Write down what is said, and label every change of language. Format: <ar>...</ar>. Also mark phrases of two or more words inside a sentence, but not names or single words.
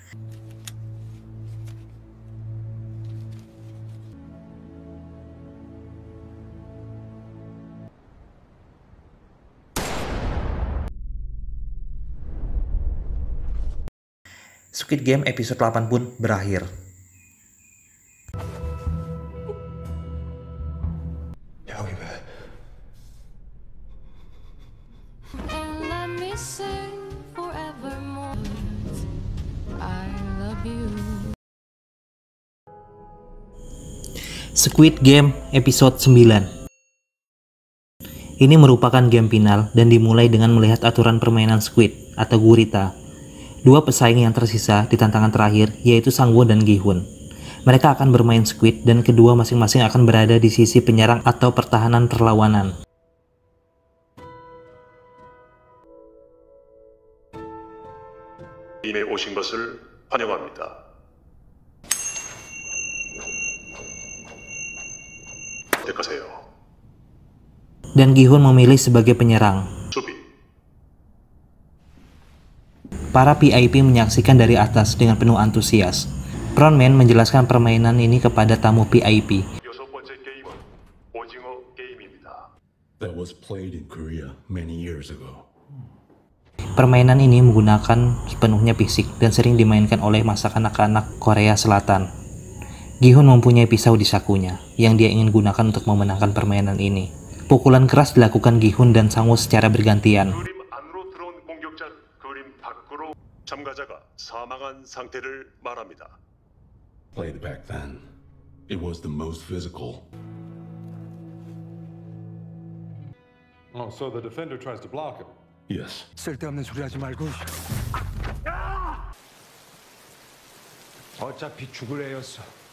<id>Squid Game episode 8 pun berakhir.</id> <en>And let me sing forevermore. I love you.</en> <id>Squid Game episode 9. Ini merupakan game final dan dimulai dengan melihat aturan permainan Squid atau gurita. Dua pesaing yang tersisa di tantangan terakhir yaitu Sang-woo dan Gi-hun. Mereka akan bermain Squid dan kedua masing-masing akan berada di sisi penyerang atau pertahanan perlawanan.</id> <ko>임에 오신 것을 환영합니다. 선택하세요.</ko> <id>Dan Gi-hun memilih sebagai penyerang.</id> <ko>수비.</ko> <id>Para PIP menyaksikan dari atas dengan penuh antusias. Frontman menjelaskan permainan ini kepada tamu PIP.</id> <ko>여섯 번째 게임은 오징어 게임입니다.</ko> <en>That was played in Korea many years ago.</en> <id>Permainan ini menggunakan sepenuhnya fisik dan sering dimainkan oleh masa kanak-kanak Korea Selatan. Gi-hun mempunyai pisau di sakunya yang dia ingin gunakan untuk memenangkan permainan ini. Pukulan keras dilakukan Gi-hun dan Sang-woo secara bergantian.</id> <ko>그림 안으로 들어온 공격자 그림 밖으로 참가자가 사망한 상태를 말합니다.</ko> <en>Played back then. It was the most physical. Oh, so the defender tries to block him. Yes.</en> <ko>쓸데없는 소리 하지 말고. 어차피 죽을 애였어.</ko>